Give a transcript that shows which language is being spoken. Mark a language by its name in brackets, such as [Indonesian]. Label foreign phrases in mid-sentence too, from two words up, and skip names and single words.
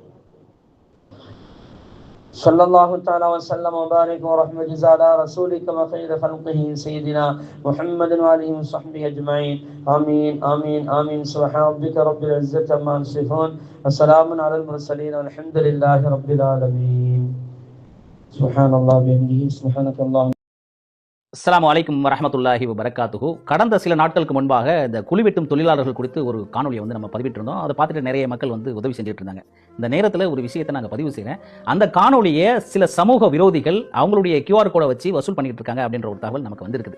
[Arabic] صلى الله تعالى وسلم وبارك ورحمة على رسولك وخير خلقه سيدنا محمد وآله وصحبه أجمعين. آمين آمين آمين. سبحان ربك رب العزة عما يصفون وسلام على المرسلين والحمد لله رب العالمين. سبحان الله وبحمده سبحانك اللهم السلام عليكم ورحمة الله وبركاته. [Tamil] கடந்த சில நாட்களுக்கு முன்பாக இந்த குழிவெட்டும் தொழிலாளர்கள் குறித்து ஒரு காணொலியை வந்து நம்ம பதிவிட்டிருந்தோம். அதை பார்த்துட்டு நிறைய மக்கள் வந்து உதவி செஞ்சுட்டு இருந்தாங்க. இந்த நேரத்தில் ஒரு விஷயத்தை நாங்கள் பதிவு செய்கிறேன். அந்த காணொலியை சில சமூக விரோதிகள் அவங்களுடைய QR கோடை வச்சு வசூல் பண்ணிட்டு இருக்காங்க அப்படின்ற ஒரு தகவல் நமக்கு வந்திருக்குது.